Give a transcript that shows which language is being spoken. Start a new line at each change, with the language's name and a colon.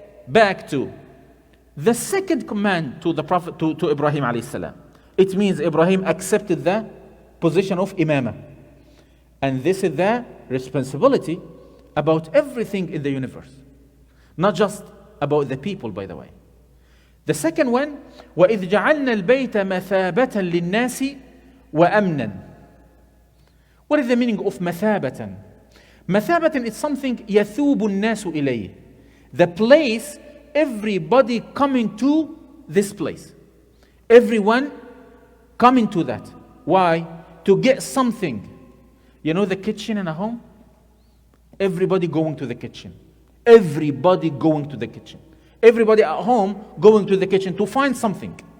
English: Back to the second command to the Prophet, to Ibrahim alayhi salam. It means Ibrahim accepted the position of imamah. And this is the responsibility about everything in the universe. Not just about the people, by the way. The second one,
Arabic: وَإِذْ جَعَلْنَا الْبَيْتَ مَثَابَةً لِلنَّاسِ وَأَمْنًا.
English: What is the meaning of مثابة?
Arabic: مثابة
English: is something
Arabic: يثوب الناس إليه.
English: The place, everybody coming to this place. Everyone coming to that. Why? To get something. You know the kitchen in a home? Everybody going to the kitchen. Everybody going to the kitchen. Everybody at home going to the kitchen to find something.